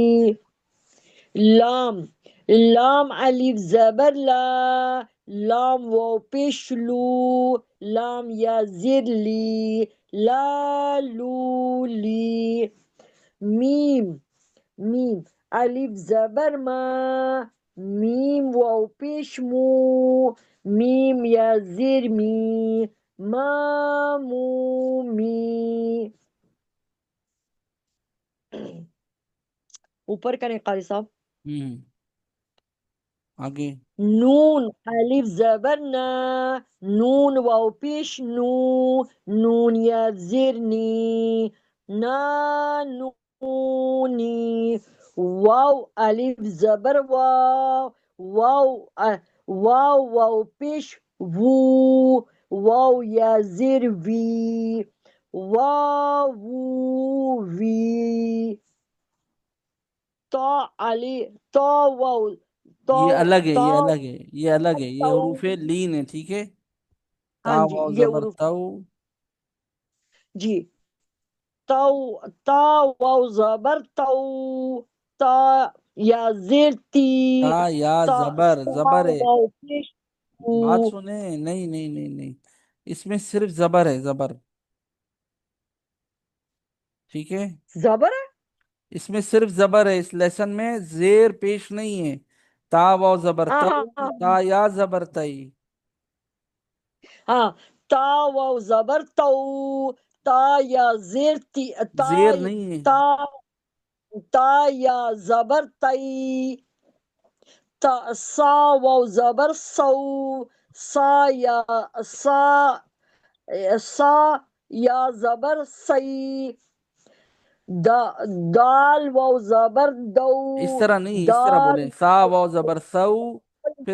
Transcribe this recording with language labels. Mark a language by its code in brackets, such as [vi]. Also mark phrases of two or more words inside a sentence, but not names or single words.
[ur] لام، لام الف زبر لا، لام واو پیش لو، لام یا زیر لی، لا لو لی. میم، میم الف زبر ما، میم واو پیش مو، میم یا زیر می، ما مو می. اوپر کریں قاری صاحب. ہوں. آگے. نون الف زبر نا، نون واو پیش نو، نون یا زیر نی، نا نونی. واو الف زبر واو، واو واو واو پیش وو، واو یا زیر وی، واو وی. تا علی، تا واو، تا یہ الگ ہے، تا یہ الگ ہے، یہ الگ ہے، یہ تو. حروف لین ہے، ٹھیک ہے. ہاں تا جی واو یہ زبر حروف تو. جی. تو، تا واو زبر تو، تا یا زیر تی، تا یا تا زبر، سا زبر ہے. واو پیش تو. بات سنیں، نہیں نہیں نہیں نہیں، اس میں صرف زبر ہے، زبر. ٹھیک ہے. زبر ہے. اس میں صرف زبر ہے، اس لیسن میں زیر پیش نہیں ہے. تا واو زبر ہاں تو، ہاں ہاں تا یا زبر تئی. ہاں. تا واو زبر تو، تا یا زیر تی، تا، زیر نہیں ہے. تا، تا یا زبر تی. تا سا واو زبر سو، سا یا سا، سا یا زبر سی. دال واو زبر دو، اس طرح نہیں، اس طرح دال بولیں، سا واو زبر سو، پھر